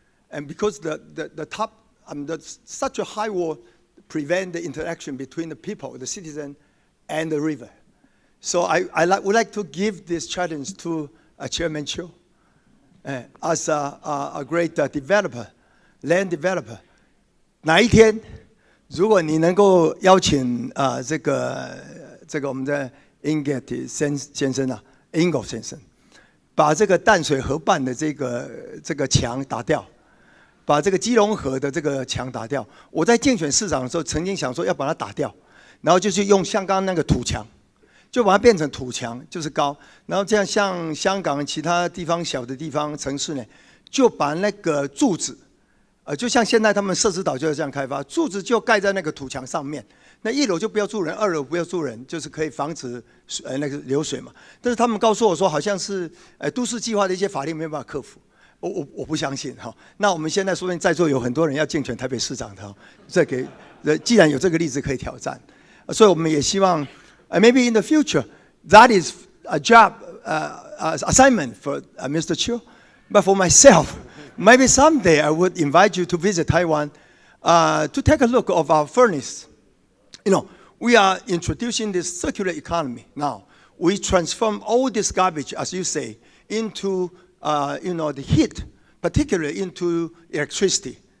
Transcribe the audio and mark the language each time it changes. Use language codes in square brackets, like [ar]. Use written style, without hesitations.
[en] And because the top, such a high wall prevent the interaction between the people, the citizen, and the river. So I would like to give this challenge to Chairman Chiu as a great developer, land developer. [zh] 哪一天，如果你能够邀请这个我们的 Ingels 先生啊 ，Ingels 先生，把这个淡水河畔的这个墙打掉，把这个基隆河的这个墙打掉。我在竞选市长的时候，曾经想说要把它打掉，然后就是用像刚刚那个土墙，就把它变成土墙，就是高。然后这样像香港其他地方小的地方城市呢，就把那个柱子就像现在他们社子岛就是这样开发，柱子就盖在那个土墙上面，那1楼就不要住人，2楼不要住人，就是可以防止那个流水嘛。但是他们告诉我说，好像是都市计划的一些法令没办法克服。我不相信哈。那我们现在说不定在座有很多人要竞选台北市长的，既然有这个例子可以挑战，所以我们也希望 maybe in the future that is a job assignment for Mr. [en] Chiu, but for myself, maybe someday I would invite you to visit Taiwan to take a look of our furnace. You know, we are introducing this circular economy now. We transform all this garbage, as you say, into the heat, particularly into electricity.